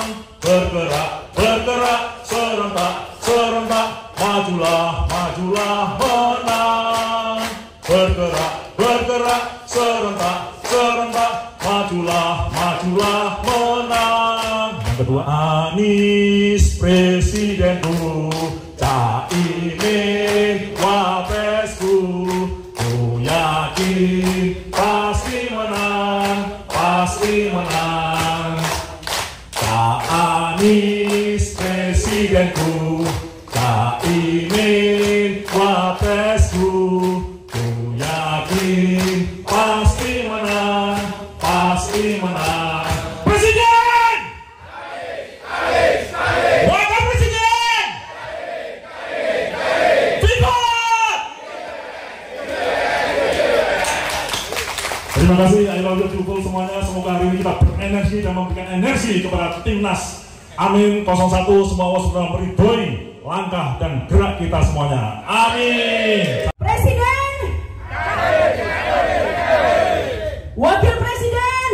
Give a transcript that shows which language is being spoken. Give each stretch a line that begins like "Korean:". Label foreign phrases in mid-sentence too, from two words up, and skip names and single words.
Indonesian: Bergerak serentak, majulah menang. Bergerak serentak, majulah menang. Yang kedua, Anies presidenku, Caimin wapesku, ku yakin pasti menang. Cak Anies presidenku, Caimin wapesku, ku yakin pasti menang. Presiden, Wakil Presiden, Viva! Terima kasih,
English: I love you people semuanya.
Indonesian: Semoga hari ini kita berenergi dan memberikan energi kepada timnas Amin 01. Semua Allah sudah meridhoi langkah dan gerak kita semuanya. Amin. Presiden, Wakil Presiden,